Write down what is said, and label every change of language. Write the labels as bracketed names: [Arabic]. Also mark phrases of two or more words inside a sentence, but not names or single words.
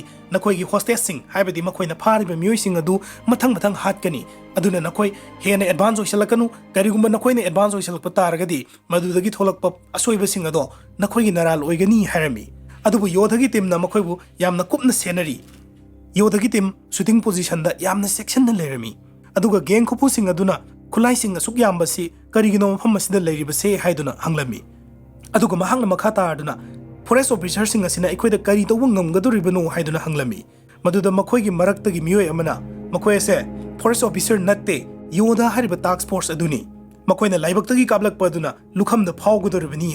[Manipuri] nakoi gi hostess sing haibadi makoina phariba mioi sing adu mathang hatkani aduna nakoi hena advance oisalakanu kariguma nakoina advance oisalakpa taragadi madudagi tholakpa asoiba sing ado nakoi gi naral oigani hairami adubu Yodha gi team na makoi bu yamna kupna senari Yodha gi team [English] shooting position [Manipuri] da yamna section na lerami aduga geng khopu sing aduna khulai sing asuk yambasi karigino mafam asida leiribase haiduna hanglami aduga mahangna makhata aduna [English] forest officer [Manipuri] sing asina ikoida kari tawba ngamgadoribano haiduna hanglami maduda makhoigi maraktagi miyoi amana makoi ase [English] forest officer [Manipuri] natte Yodha hariba [English] task force [Manipuri] aduni makoina laibaktagi kablakpa aduna lukhamda phawgadoribani